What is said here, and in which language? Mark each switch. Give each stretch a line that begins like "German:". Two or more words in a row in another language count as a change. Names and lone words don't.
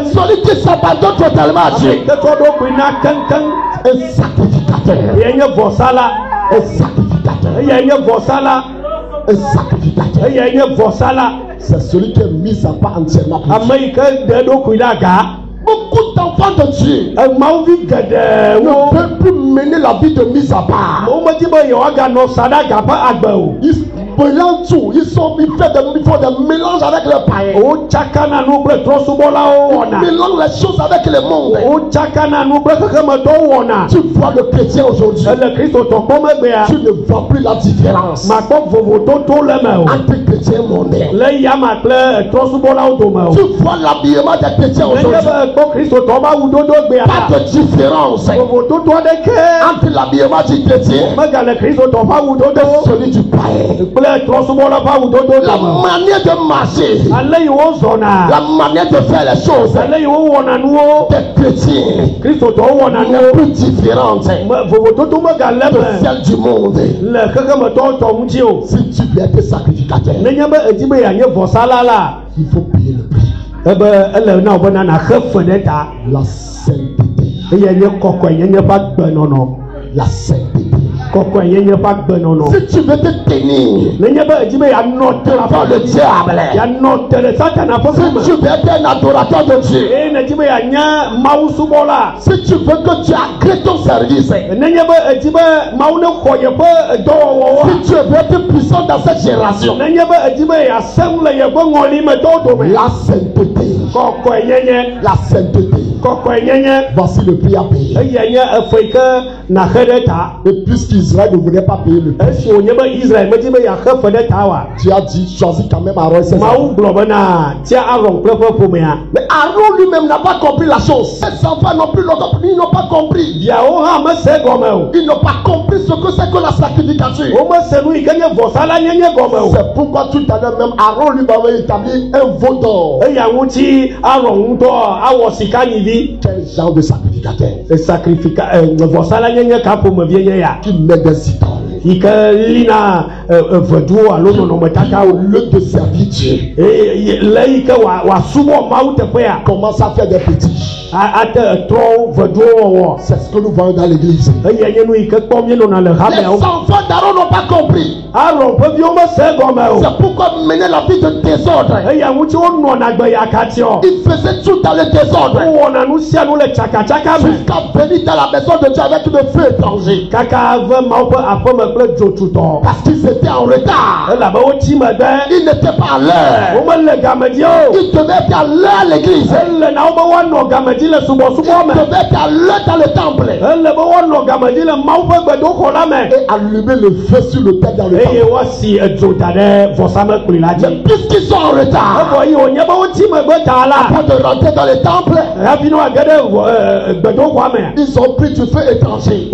French: celui qui s'abandonne totalement à ame Dieu,
Ewe: yi ke tsɔ eɖokui na keŋkeŋ.
French: un sacrificateur,
Ewe: Eyae nye vɔsala,
French: un sacrificateur,
Ewe: eyae nye vɔsala,
French: un sacrificateur.
Ewe: eyae nye vɔsala.
French: C'est celui qui est mis à part entièrement pour Dieu.
Ewe: Ame yi ke ɖe eɖokui ɖe aga.
French: Beaucoup d'enfants de Dieu
Ewe: Mawuvi geɖewo
French: ne peuvent plus mener la vie de mise à part.
Ewe: womedi be yewoaganɔ sa ɖe aga ƒe agbe o.
French: Ils mélangent tout. Ils font des mélanges avec les païens.
Ewe: Wotsakana nu kple trɔ̃subɔlawo
French: Ils wɔna. mélangent les choses avec le monde.
Ewe: Wotsakana nu kple xexemetɔwo wɔna.
French: Tu vois le chrétien aujourd'hui.
Ewe: Le kristotɔ kpɔ megbea,
French: Tu ne vois plus la différence
Ewe: makpɔ vovototo le me o.
French: entre chrétiens mondains.
Ewe: Le yama kple trɔ̃subɔlawo dome o.
French: Tu vois l'habillement des chrétiens Nenye aujourd'hui.
Ewe: be kpɔ kristotɔ ƒe awudodo gbea
French: Pas la, de différence
Ewe: vovototo aɖeke
French: entre l'habillement du chrétien
Ewe: megale kristotɔ ƒe et awudodo
French: celui du païen.
Ewe: kple trɔ̃subɔla ƒe awudodo La dome o.
French: manière de marcher,
Ewe: Ale yi wozɔna,
French: la manière de faire les choses
Ewe: ale yi wowɔna nuwo,
French: des chrétiens
Ewe: kristotɔwo wɔna n'est nuwo.
French: plus différente
Ewe: Vovototo megale de me
French: celle du monde.
Ewe: le xexemetɔwo tɔ ŋuti o.
French: Si tu veux être sacrificateur,
Ewe: Nenye be edi be yeanye vɔsala la,
French: il faut payer le prix.
Ewe: ebe ele na wo bena naxe fe ɖe ta.
French: La sainteté.
Ewe: Eye nye kɔkɔenyenye ƒe agbenɔnɔ.
French: La sainteté.
Ewe: Kɔkɔenyenye ƒe agbenɔnɔ.
French: Si tu veux te tenir
Ewe: Nenye be edi be yeanɔ te le devant le diable, yeanɔ te le satana ƒe si ƒe tu me.
French: veux être un adorateur de Dieu,
Ewe: Eye ne di be yeanye Mawu subɔla.
French: si tu veux que tu agrées ton service,
Ewe: Nenye be edi be Mawu ne xɔ yeƒe dɔwɔwɔwoa.
French: si tu veux être puissant dans cette génération,
Ewe: Nenye be edi be yeasẽ le yeƒe ŋɔli me tɔwo dome.
French: la sainteté,
Ewe: Kɔkɔenyenye,
French: la sainteté,
Ewe: kɔkɔenyenye.
French: voici le prix à payer.
Ewe: Eye nye efe yi ke naxe ɖe ta.
French: Et puisqu'Israël ne voulait pas payer le prix,
Ewe: Esi wònye be Israel medi be yeaxe fe ɖe ta wa.
French: tu as dit, choisis quand même Aaron et ses enfants.
Ewe: Mawu gblɔ bena tia Aron kple ƒe ƒomea.
French: Mais Aaron lui-même n'a pas compris la chose. Ses enfants non plus ils n'ont pas compris.
Ewe: Viawo hã mese gɔme o.
French: Ils n'ont pas compris ce que c'est que la sacrificature.
Ewe: Womese nu yi ke nye vɔsala nyenye gɔme o.
French: C'est pourquoi tout à l'heure même Aaron lui avait établi un veau d'or.
Ewe: Eya ŋuti Aron ŋutɔ awɔ sika nyivi.
French: Quel genre de sacrificateur
Ewe: Vɔsala nyenye ka ƒomevie nye ya. qui met des idoles Yi ke lina veduwo alo au nɔnɔmetatawo.
French: lieu de servir Dieu?
Ewe: Le yi ke wòasubɔ Mawu teƒea.
French: Commence à faire des petits.
Ewe: Ate trɔ veduwo wɔwɔ.
French: C'est ce que nous voyons dans l'église.
Ewe: Eye nye nu yi ke kpɔm míenɔna le Les hameawo.
French: enfants d'Aaron n'ont pas compris.
Ewe: Aron ƒe viwo mese gɔme o.
French: C'est pourquoi mener la vie de désordre.
Ewe: Eya ŋuti wonɔna gbe yakatiɔ.
French: Ils faisaient tout dans le désordre.
Ewe: Wowɔna nu sia nu le tsakatsaka me.
French: Jusqu'à venir dans la maison de Dieu avec le feu étranger.
Ewe: Kaka ve Mawu ƒe aƒeme kple dzotutɔ.
French: Parce qu'ils étaient en retard.
Ewe: Elabe wotsi megbe.
French: Ils n'étaient pas à l'heure.
Ewe: Womele gamedi o.
French: Ils devaient être à l'heure à l'église.
Ewe: Ele na wo be woanɔ gamedi gamadzi le subɔsubɔ me.
French: Il devait être alerte dans le temple.
Ewe: Ele be wɔnɔ gamadzi le Mawu ƒe gbedoxɔ la me.
French: Et allumer le feu sur le terre dans le Eye temple.
Ewe: woasi edzo da ɖe vɔsamekpli la Mais dzi.
French: puisqu'ils sont en retard,
Ewe: Evɔ yi wònye be wotsi megbe ta la.
French: avant de rentrer dans le temple,
Ewe: Hafi ne woage ɖe gbedoxɔa me.
French: ils ont pris du feu étranger.